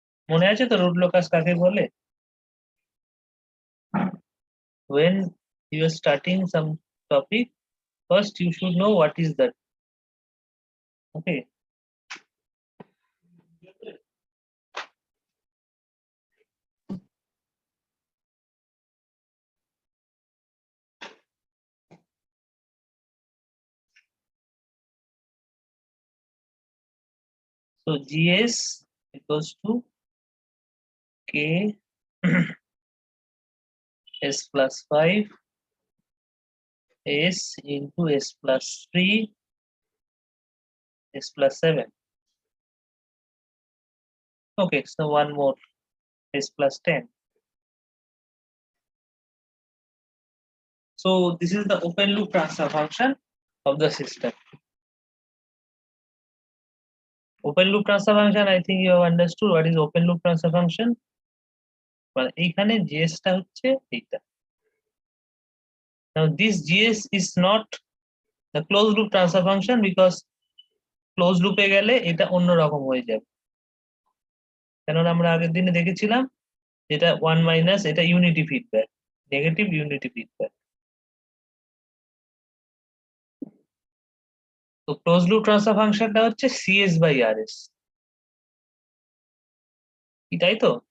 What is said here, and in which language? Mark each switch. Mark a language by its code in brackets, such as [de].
[bn] মনে আছে তো root locus কাকে বলে? [en] When you are starting some topic, first you should know what is that. Okay. So GS equals to K S plus 5 S into S plus 3 S plus 7. Okay, so one more S plus 10. So this is the open loop transfer function of the system. Open loop transfer function, I think you have understood what is open loop transfer function. [bn] But এখানে GS টা হচ্ছে এইটা. [en] Now this GS is not the closed loop transfer function because closed loop [bn] এ গেলে এটা অন্যরকম হয়ে যাবে। কারণ আমরা আগের দিনে দেখেছিলাম এটা 1 মাইনাস এটা unity feedback, negative unity feedback. তো ক্লোজ লুপ ট্রান্সফার ফাংশনটা হচ্ছে CS বাই RS, তাই তো?